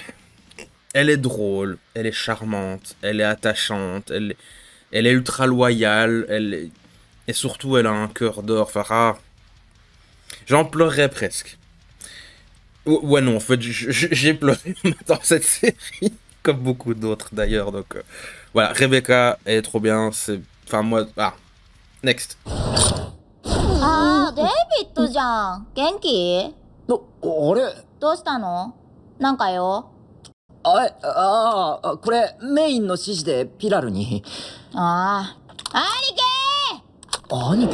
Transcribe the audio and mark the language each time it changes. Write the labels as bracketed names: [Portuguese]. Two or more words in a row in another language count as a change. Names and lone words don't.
[French] Elle est drôle, elle est charmante, elle est attachante, elle est ultra loyale, et surtout elle a un cœur d'or. Enfin, j'en pleurerais presque. Ouais, non, en fait, j'ai pleuré dans cette série, comme beaucoup d'autres d'ailleurs. Donc voilà, Rebecca, elle est trop bien. Enfin, moi... Ah, next. [Japanese] ああ、デイビッドじゃん。元気？あれどうしたの？なんかよ。これ、メインの指示でピラルに。ああ。兄貴